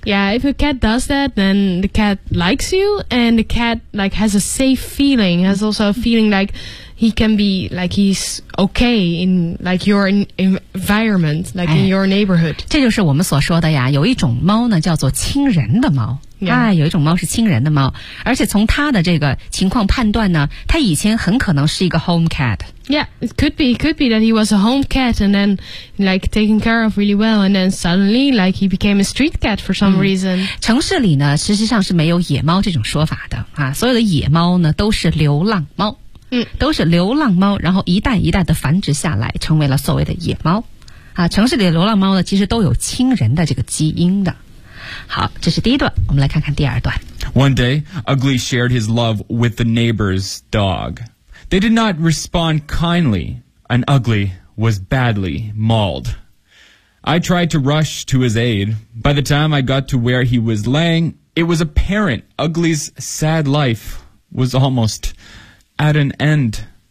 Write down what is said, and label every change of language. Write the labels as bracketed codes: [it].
[en] Yeah, if a cat does that, then the cat likes you, and the cat like has a safe feeling, has also a feeling like he can be like he's okay in like your environment, like in your neighborhood.、 [zh] 哎、这就是我们所说的呀，有一种猫呢叫做亲人的猫。 [en] Yeah. [zh] 哎，有一种猫是亲人的猫，而且从它的这个情况判断呢，它以前很可能是一个 home cat。 [en] Yeah, it could be that he was a home cat and then like taken care of really well and then suddenly like he became a street cat for some reason. [zh] 城市里呢实际上是没有野猫这种说法的啊，所有的野猫呢都是流浪猫，都是流浪猫，然后一代一代的繁殖下来成为了所谓的野猫啊。城市里的流浪猫呢其实都有亲人的这个基因的。好，这是第一段，我们来看看第二段。 [en] One day, Ugly shared his love with the neighbor's dog. They did not respond kindly, and Ugly was badly mauled. I tried to rush to his aid. By the time I got to where he was laying, it was apparent Ugly's sad life was almost at an end.